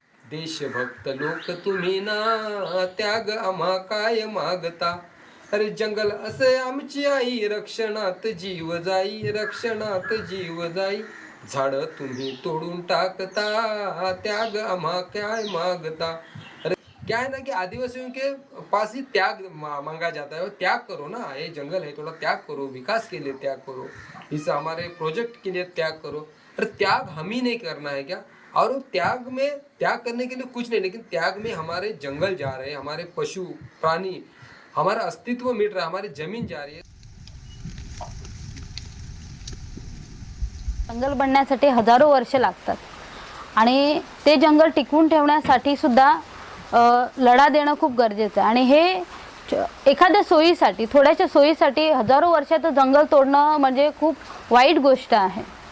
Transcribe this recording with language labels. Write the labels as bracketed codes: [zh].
[mr] देशभक्त लोक तुम्ही ना, त्याग आम्हा काय मागता. अरे जंगल असे आमची आई, रक्षणात जीव जाई, रक्षणात जीव जाई. झाड तुम्ही तोडून टाकता, त्याग आम्हा काय मागता. [hi] अरे क्या है ना कि आदिवासियों के पास ही त्याग मांगा जाता है. त्याग करो ना, ये जंगल है थोड़ा त्याग करो, विकास के लिए त्याग करो, इस हमारे प्रोजेक्ट के लिए त्याग करो. अरे त्याग हम ही नहीं करना है क्या? और त्याग में त्याग करने के लिए कुछ नहीं, लेकिन त्याग में हमारे जंगल जा रहे हैं, हमारे पशु प्राणी, हमारा अस्तित्व मिट रहा है, हमारी जमीन जा रही है. [mr] जंगल बनण्यासाठी हजारो वर्ष लागतात आणि ते जंगल टिकवून ठेवण्यासाठी सुद्धा लढा देणं खूप गरजेचं आहे. आणि हे एखाद्या सोयीसाठी, थोड्याशा सोयीसाठी हजारो वर्षाचं जंगल तोडणं म्हणजे खूप वाईट गोष्ट आहे.